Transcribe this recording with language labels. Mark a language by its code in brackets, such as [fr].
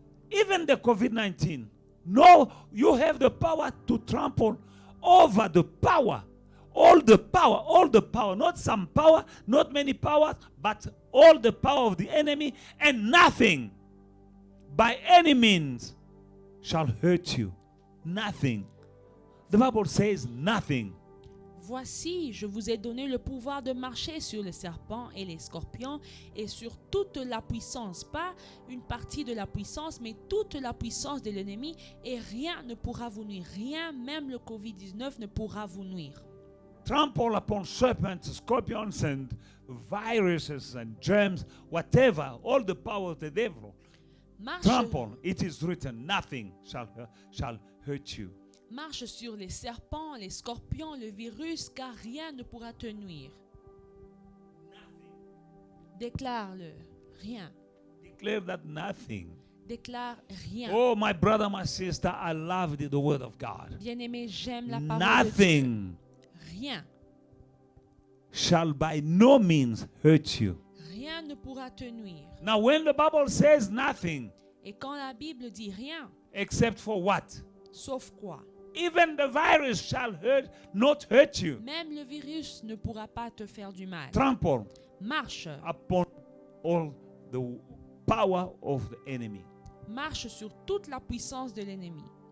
[en] Even the COVID-19. No, you have the power to trample over the power. All the power, all the power. Not some power, not many powers, but all the power of the enemy, and nothing by any means shall hurt you. Nothing. The Bible says nothing. [fr] Voici, je vous ai donné le pouvoir de marcher sur les serpents et les scorpions et sur toute la puissance, pas une partie de la puissance, mais toute la puissance de l'ennemi, et rien ne pourra vous nuire. Rien, même le COVID-19 ne pourra vous nuire. [en] Trample upon serpents, scorpions, and viruses and germs, whatever, all the power of the devil. Trample, it is written, nothing shall hurt you. [fr] Marche sur les serpents, les scorpions, le virus, car rien ne pourra te nuire. Déclare-le, rien. [en] Declare that nothing. [fr] Déclare rien. [en] Oh, my brother, my sister, I love the word of God. [fr] Bien-aimé, j'aime la parole [en] nothing [fr] de Dieu. Rien. [en] Shall by no means hurt you. [fr] Rien ne pourra te nuire. [en] Now, when the Bible says nothing, [fr] et quand la Bible dit rien, [en] except for what? [fr] Sauf quoi? [en] Even the virus shall not hurt you. [fr] Même le virus ne pourra pas te faire du mal. [en] Trample. [fr] Marche. [en] Upon all the power of the enemy. [fr] Marche sur toute la puissance de l'ennemi.